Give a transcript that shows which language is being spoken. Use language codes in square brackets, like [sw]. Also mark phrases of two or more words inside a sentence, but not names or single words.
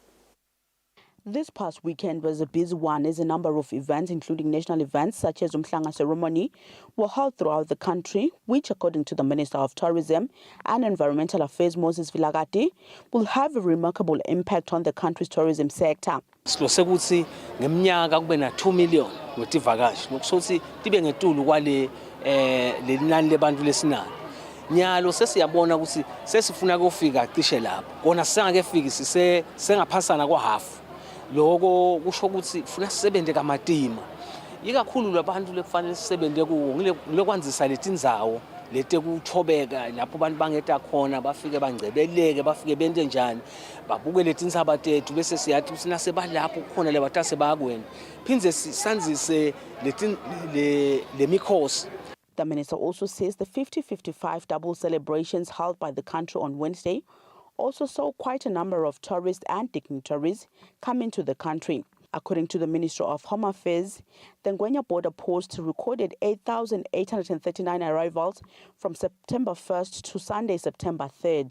[en] This past weekend was a busy one as a number of events, including national events such as Umhlanga ceremony, were held throughout the country, which, according to the Minister of Tourism and Environmental Affairs, Moses Vilagati, will have a remarkable impact on the country's tourism sector. [ss] Sihlose ukuthi ngeminyaka kube na 2 million wetivakashi ngokusothi tibe ngetulu kwale lenani lebantu lesinalo. Nyalo sesiyabona ukuthi sesifuna ukufika cishe lapho. Kona singakefiki sengaphasana kwa half. Loko kusho ukuthi ufuna sisebenze kamatima ikakhulu labantu lekufanele sisebenze kuwo ngilokwanzisa letindzawo letekuthobeka lapho abantu bangeta khona bafike bangcebeleke bafike bente njani babuke letindzaba tethu bese siyathi sina sebalapho khona lebatase bayakwena phinze sanzise lemikhosi. [en] The minister also says the 50-55 double celebrations held by the country on Wednesday also saw quite a number of tourists and dignitaries come into the country. According to the Ministry of Home Affairs, the Ngwenya border post recorded 8,839 arrivals from September 1st to Sunday, September 3rd.